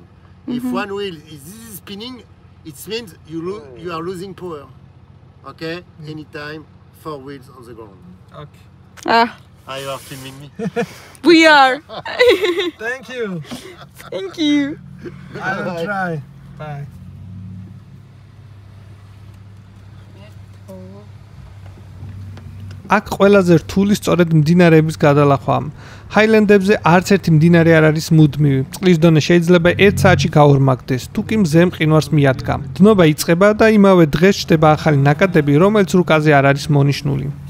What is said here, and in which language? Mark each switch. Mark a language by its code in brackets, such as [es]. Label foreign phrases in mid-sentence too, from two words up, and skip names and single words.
[en] If one wheel is spinning, it means you are losing power. Okay? Anytime, four wheels on the ground. Okay. Are you filming me? We are. Thank you. Thank you. I will try. Bye. [ka] აქ ყველაზე რთული სწორედ მდინარეების გადალახვაა. ჰაილენდებზე არც ერთი მდინარე არ არის მუდმივი. წყლის დონე შეიძლება 1 საათში გაორმაგდეს, თუ კი მზე მყინვარს მიადგა. დნობა იწყება და იმავე დღეს ჩდება ახალი ნაკადები, რომელიც რუკაზე არ არის მონიშნული.